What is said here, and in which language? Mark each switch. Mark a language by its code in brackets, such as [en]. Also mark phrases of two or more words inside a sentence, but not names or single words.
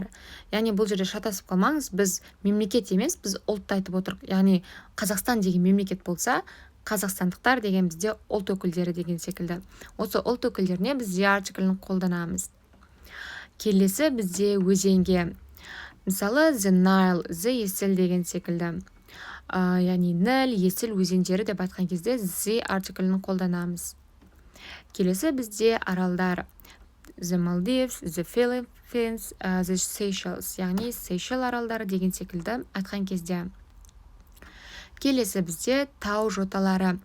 [kk] Яғни бұл жерде шатасып қалмаңыз, біз мемлекет емес, біз ұлт айтып отырық. Яғни Қазақстан деген мемлекет болса, қазақстандықтар деген бізде ұлт өкілдері деген секілді. Осы ұлт өкілдеріне біз the артиклін қолданамыз. Келесі бізде өзенге. Мысалы, the Nile, the есіл деген секілді. Яғни Ніл, есіл өзендері деп айтқан кезде the артиклін қолданамыз. Келесі бізде аралдар. [en] The Maldives, the Philippines, the Seychelles. [kk] Яғни Сейшел аралдары деген секілді айтқан кезде. Келесі бізде тау жоталары.